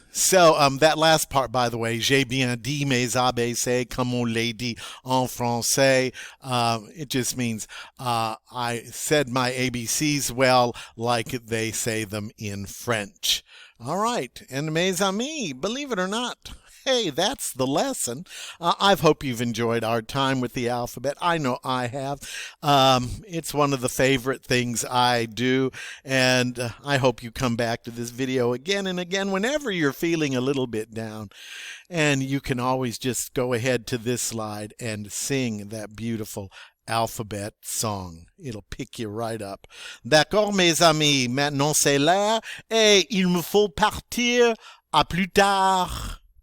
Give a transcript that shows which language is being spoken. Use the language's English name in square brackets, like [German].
[English] So that last part, by the way, [French] j'ai bien dit mes ABC comme on les dit en français. [English] It just means I said my ABCs well, like they say them in French. All right. And [French] mes amis, [English] believe it or not, Hey, that's the lesson. I hope you've enjoyed our time with the alphabet. I know I have. It's one of the favorite things I do, and I hope you come back to this video again and again whenever you're feeling a little bit down. And you can always just go ahead to this slide and sing that beautiful alphabet song. It'll pick you right up. [French] D'accord, mes amis, maintenant c'est l'heure et il me faut partir. À plus tard.